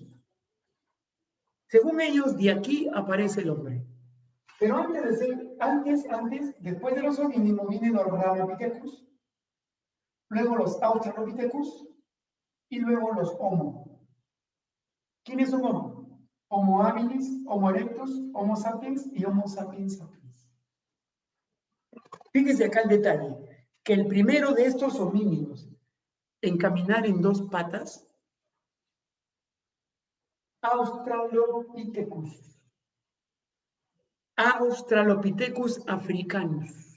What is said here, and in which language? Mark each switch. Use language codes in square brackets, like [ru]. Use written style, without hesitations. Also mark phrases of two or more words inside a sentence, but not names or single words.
[es] Según ellos, de aquí aparece el hombre. Pero antes, después de los homínidos, vienen los Ramapithecus. luego los Australopithecus y luego los Homo. ¿Quiénes son Homo? Homo habilis, Homo erectus, Homo sapiens y Homo sapiens sapiens. Fíjese acá el detalle, que el primero de estos homínidos en caminar en dos patas, Australopithecus. Australopithecus africanus.